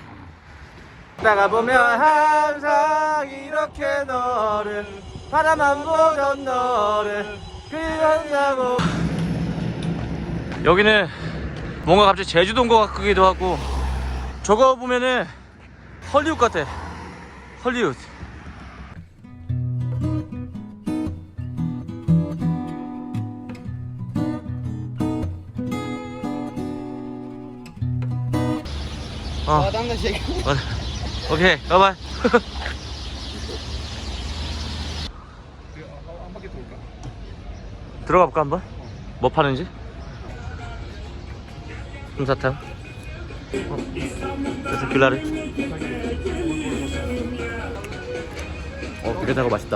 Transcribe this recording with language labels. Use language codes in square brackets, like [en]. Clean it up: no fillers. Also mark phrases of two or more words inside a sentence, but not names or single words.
[ko] 나가 보면 항상 이렇게 너를 바라만 보던 너를 그리워한다고. 여기는 뭔가 갑자기 제주도인 것 같기도 하고, 저거 보면은 헐리우드 같아. 헐리우드. [tr] Adam da şey. [ko] 오케이, 바이바이. 한 바퀴 돌까? 들어가 볼까 한번? 뭐 파는지? 솜사탕. 테세큘라르. 비릿하고 맛있다.